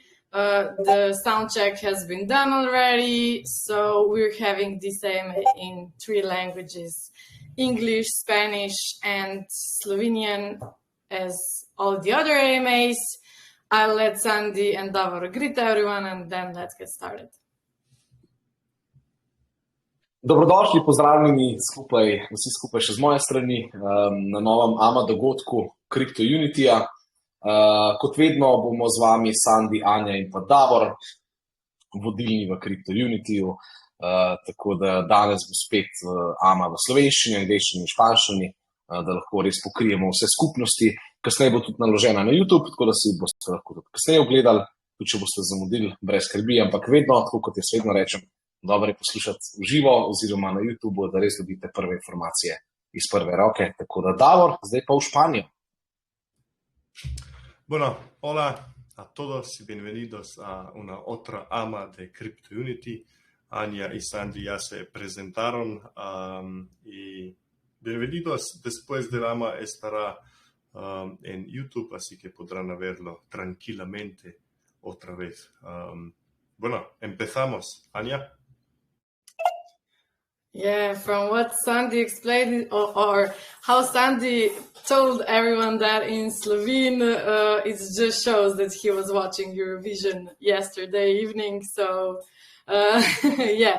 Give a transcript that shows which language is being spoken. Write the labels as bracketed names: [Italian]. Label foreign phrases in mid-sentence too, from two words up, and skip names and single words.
[English] The sound check has been done already. So we're having this AMA in 3 languages: English, Spanish, and Slovenian, as all the other AMAs. I'll let Sandy and Davor greet everyone, and then let's get started. [Slovenian] Dobrodošli, pozdravljeni vsi skupaj še z moje strani na novem AMA dogodku Crypto Unityja. Kot vedno bomo z vami Sandy, Anja in pa Davor, vodilni v Crypto Unityju. Tako da danes bo spet AMA v slovenščini, angleščini in španščini, da lahko res pokrijemo vse skupnosti. Kasneje bo tudi naložena na YouTube, tako da si boste lahko tudi kasneje ogledali, tudi če boste zamudili, brez skrbi, ampak vedno, tako kot jaz vedno rečem, dobro je poslušati v živo oziroma na YouTubeu, da res dobite prve informacije iz prve roke. Tako da, Davor, zdaj pa v Španijo. [Spanish] Bueno, hola a todos y bienvenidos a una otra AMA de Crypto Unity. Anja y Sandy ya se presentaron y bienvenidos. Después del AMA estará en YouTube, así que podrán verlo tranquilamente otra vez. Bueno, empezamos. Anja. [English] Yeah, from what Sandy explained, or how Sandy told everyone that in Slovene, it just shows that he was watching Eurovision yesterday evening. So, yeah.